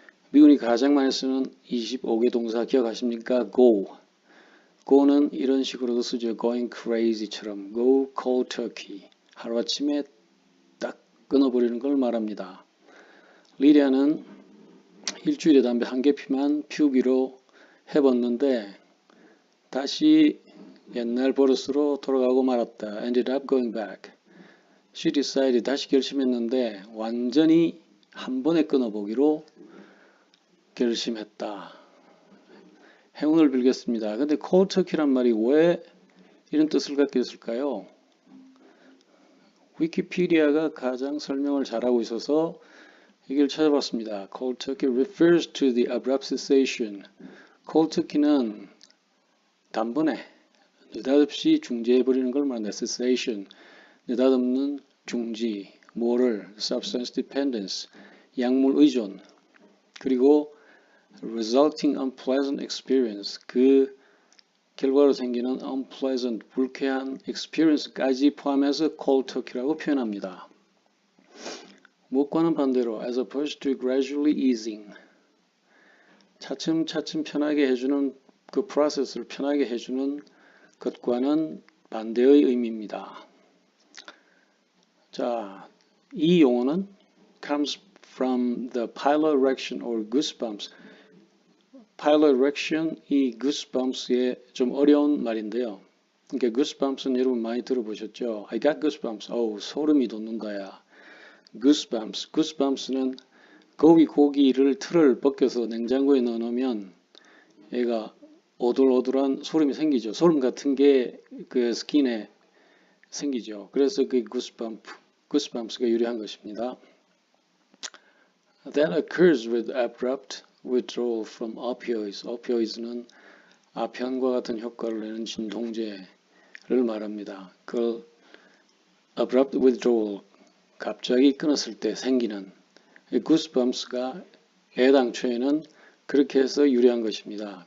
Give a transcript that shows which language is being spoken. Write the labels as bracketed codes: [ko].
[ko] 미군이 가장 많이 쓰는 25개 동사 기억하십니까? go는 이런 식으로도 쓰죠. [en] going crazy처럼 go cold turkey. [ko] 하루아침에 딱 끊어버리는 걸 말합니다. 리디아는 일주일에 담배 한 개 피만 피우기로 해봤는데 다시 옛날 버릇으로 돌아가고 말았다. [en] ended up going back. She decided, [ko] 다시 결심했는데 완전히 한 번에 끊어보기로 결심했다. 행운을 빌겠습니다. 근데 cold turkey란 말이 왜 이런 뜻을 갖게 됐을까요? 위키피디아가 가장 설명을 잘하고 있어서 이걸 찾아봤습니다. [en] Cold turkey refers to the abrupt cessation. [ko] cold turkey는 단번에 느닷없이 중지해버리는 걸 말한다. cessation, 느닷없는 중지, 뭐를? substance dependence, 약물 의존, 그리고 [en] resulting unpleasant experience, [ko] 그 결과로 생기는 unpleasant, 불쾌한 experience까지 포함해서 cold turkey라고 표현합니다. 무엇과는 반대로 [en] as opposed to gradually easing, [ko] 차츰차츰 편하게 해주는 그 프로세스를 편하게 해주는 것과는 반대의 의미입니다. 자, 이 용어는 [en] comes from the piloerection or goosebumps. [ko] piloerection, 이 goosebumps의 좀 어려운 말인데요. 그러니까 goosebumps는 여러분 많이 들어보셨죠? [en] I got goosebumps. [ko] 소름이 돋는다야. goosebumps는 고기를 틀을 벗겨서 냉장고에 넣어놓으면 얘가 오돌오돌한 소름이 생기죠. 소름 같은 게 그 스킨에 생기죠. 그래서 그 goosebumps가 유래한 것입니다. [en] That occurs with abrupt withdrawal from opioids. [ko] opioids는 아편과 같은 효과를 내는 진통제를 말합니다. 그걸 [en] abrupt withdrawal, [ko] 갑자기 끊었을 때 생기는 구스범스가 애당초에는 그렇게 해서 유래한 것입니다.